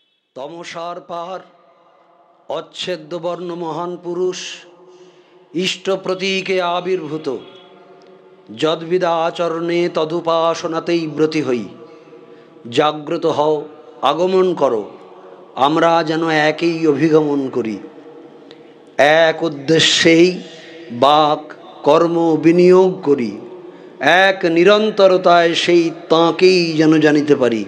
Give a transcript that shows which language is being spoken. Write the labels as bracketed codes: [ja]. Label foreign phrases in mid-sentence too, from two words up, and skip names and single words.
[bn] তমসার পার অচ্ছেদ্য বর্ণ মহান পুরুষ ইষ্ট প্রতীকে আবির্ভূত যদ্বিদা আচরণে তদুপাসনাতেই ব্রতী হই। জাগ্রত হও, আগমন করো, আমরা যেন একই অভিগমন করি। এক উদ্দেশ্যেই বাক কর্ম বিনিয়োগ করি, এক নিরন্তরতায় সেই তাঁকেই যেন জানিতে পারি।